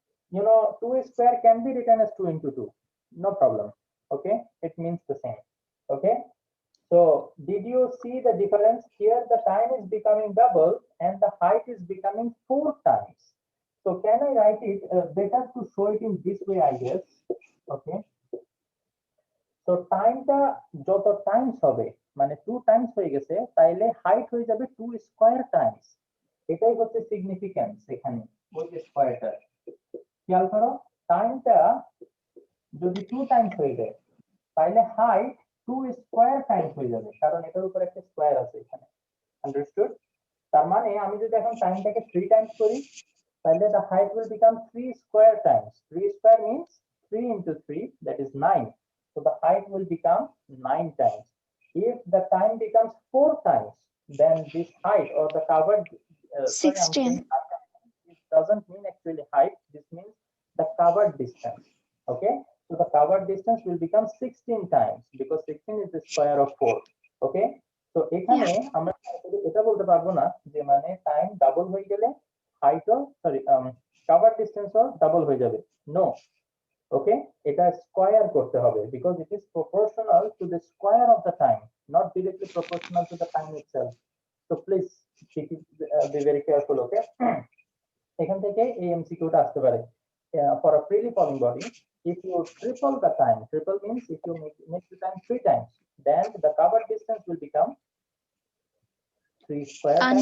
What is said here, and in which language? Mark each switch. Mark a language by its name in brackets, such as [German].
[English] You know, 2 square can be written as 2 into 2. No problem. Okay, it means the same. Okay, so did you see the difference here? The time is becoming double and the height is becoming 4 times. So can I write it better to show it in this way, I guess? [Bangla] Okay, so টাইমটা যত Times হবে মানে 2 Times হয়ে গেছে তাইলে height হয়ে যাবে 2 square Times. এটাই হচ্ছে সিগনিফিক্যান্স এখানে ওই যে স্কয়ারটা। খেয়াল করো, টাইমটা যদি 2 টাইমস হয়ে যায় তাহলে হাইট 2 স্কয়ার টাইমস হয়ে যাবে, কারণ এটার উপর একটা স্কয়ার আছে এখানে। আন্ডারস্টুড? তার মানে আমি যদি এখন টাইমটাকে 3 টাইমস করি তাহলে [English] the height will become 3 square times. 3 square means 3 into 3, that is 9. So the height will become 9 times. If the time becomes 4 times, then this height or the covered, sorry, I'm saying 16. it doesn't mean actually height, this means the covered distance. Okay, so the covered distance will become 16 times because 16 is the square of 4. Okay, so এখানে Yeah. [Bangla] আমরা এটা বলতে পারবো না যে মানে time double হয়ে গেলে হাইটও সরি কভার ডিসটেন্সও ডাবল হয়ে যাবে। [English] no, okay, [Bangla] এটা স্কয়ার করতে হবে [English] because it is proportional to the square of the time, not directly proportional to the time itself. So please be very careful, okay? [Bangla] এখান থেকে এই এমসিকিউটা আসতে পারে। [English] For a freely falling body, if you triple the time, triple means if you make the time 3 times, then the covered distance will become 3 square times